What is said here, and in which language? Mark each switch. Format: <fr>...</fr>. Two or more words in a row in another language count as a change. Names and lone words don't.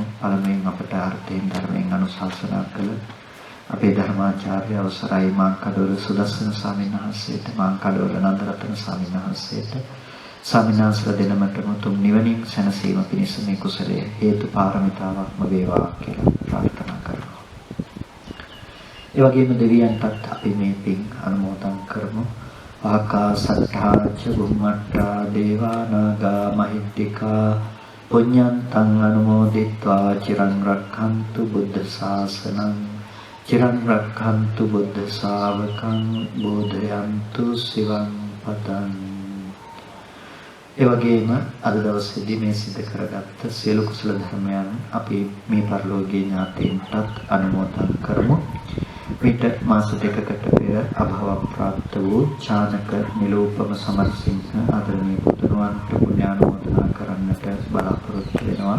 <si>පළමුවෙන් අපට අර්ථයෙන් ධර්මයෙන් අනුශාසනා කළ අපේ ධර්මාචාර්ය අවසරයි මාංකඩවල සුදස්සන ස්වාමීන් වහන්සේට, මාංකඩවල නන්දරත්න ස්වාමීන් වහන්සේට, ස්වාමීන් වහන්සේලා දෙනමතම තුම් නිවනින් සැනසීම පිණිස මේ කුසලයේ හේතු පාරමිතාවක්ම වේවා කියලා ප්‍රාර්ථනා කරනවා. ඒ වගේම දෙවියන්ටත් අපි මේ පින් අනුමෝදන් කරමු.</si> <pi>ආකාසට්ඨා ච බුම්මට්ඨා දේවා නාග මහිද්దికා පුඤ්ඤන්තං අනුමෝදිත්වා චිරං රක්ඛන්තු බුද්ධ ශාසනං චිරං රක්ඛන්තු බුද්ධ ශාවකං බෝධයන්තු සිවං පතං.</pi> <si>ඒ වගේම අද දවසේදී මේ සිදු කරගත්ත සියලු කුසල ධර්මයන් අපි මේ පරිලෝකීය ඥාතීන්ටත් අනුමෝදන් කරමු. පිට මාස දෙකකට පෙර අභව ප්‍රාප්ත වූ චානක නිලෝපම සමරසිංහ ආදරණීය පුතුණුවන්ට පුණ්‍යානුමෝදනා කරන්නට බලාපොරොත්තු වෙනවා.</si>